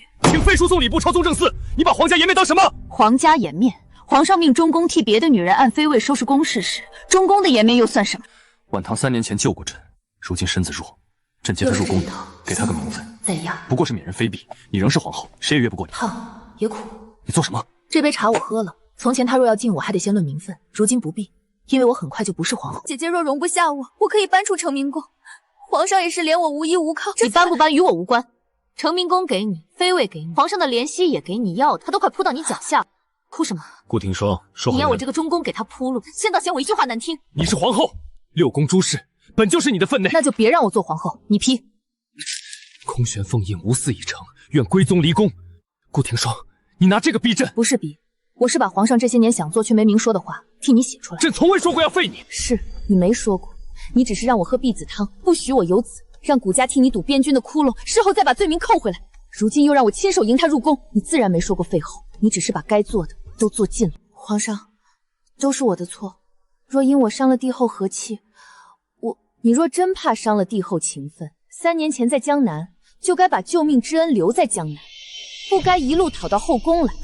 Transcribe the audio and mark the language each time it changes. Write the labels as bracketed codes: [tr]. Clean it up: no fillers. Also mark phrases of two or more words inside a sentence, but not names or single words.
[zh] 請廢書送禮部抄宗正寺，你把皇家顏面當什麼？皇家顏面？皇上命中宮替別的女人按妃位收拾宮事時，中宮的顏面又算什麼？婉堂3年前救過朕，如今身子弱，朕接她入宮，給她個名分，再壓不過是免人妃嬪，你仍是皇後，誰也越不過你。也苦。你做什麼？這杯茶我喝了，從前他若要敬我，還得先論名分，如今不必， 因为我很快就不是皇後。姐姐若容不下我，我可以搬出成明宫。皇上也是怜我无依无靠，你搬不搬与我无关。成明宫给你，妃位给你，皇上的怜惜也给你，要的他都快扑到你脚下了，哭什么？顾廷双，说你要我这个中宫给他铺路，先道嫌我一句话难听。你是皇后，六宫诸事本就是你的分内，那就别让我做皇后。你批。空悬凤印无嗣已成，愿归宗离宫。顾廷双，你拿这個逼朕？不是逼，我是把皇上这些年想做却没明說的話替你寫出來。朕從未說過要廢你。是你沒說過，你只是讓我喝婢子湯，不許我有子，讓顧家替你堵邊軍的窟窿，事後再把罪名扣回來。如今又讓我親手迎他入宮，你自然沒說過廢後，你只是把該做的都做盡了。皇上，都是我的錯，若因我傷了帝後和氣，你若真怕傷了帝後情分，3年前在江南就該把救命之恩留在江南，不該一路討到後宮來。